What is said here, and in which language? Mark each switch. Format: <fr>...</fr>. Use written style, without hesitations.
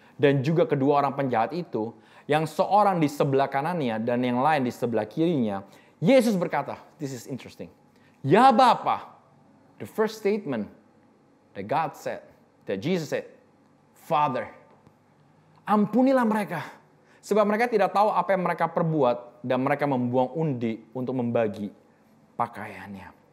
<id>Dan juga kedua orang penjahat itu, yang seorang di sebelah kanannya dan yang lain di sebelah kirinya. Yesus berkata,</id> <en>this is interesting.</en> <id>Ya Bapa,</id> <en>the first statement that God said, that Jesus said, Father,</en> <id>ampunilah mereka. Sebab mereka tidak tahu apa yang mereka perbuat dan mereka membuang undi untuk membagi pakaiannya.</id>